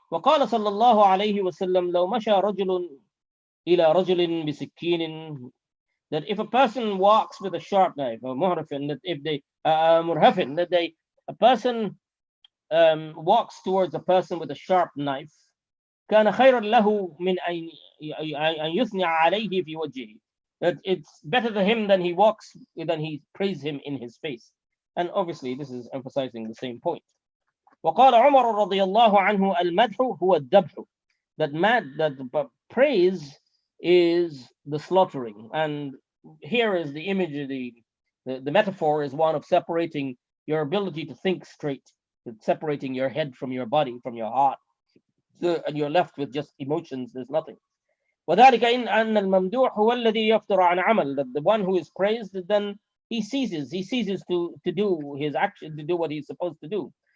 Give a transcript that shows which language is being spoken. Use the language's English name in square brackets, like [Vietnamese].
[Arabic] وقال صلى الله عليه وسلم لو مشى رجل إلى رجل بسكين, [English] that if a person walks with a sharp knife, or muhrafin, that if they murhafin, that a person walks towards a person with a sharp knife, [Arabic] كان خيرا له من أن يثني عليه في وجهه, [English] that it's better to him than he praise him in his face. And obviously this is emphasizing the same point. [Arabic] وقال عمر رضي الله عنه المدح هو الذبح, [English] that praise is the slaughtering. And here is the image, the metaphor is one of separating your ability to think straight, separating your head from your body, from your heart. So, and you're left with just emotions, there's nothing. [Arabic] وذلك إن أن الممدوح هو الذي يفتر عن عمل, [English] that the one who is praised, then he ceases to do his action, to do what he's supposed to do.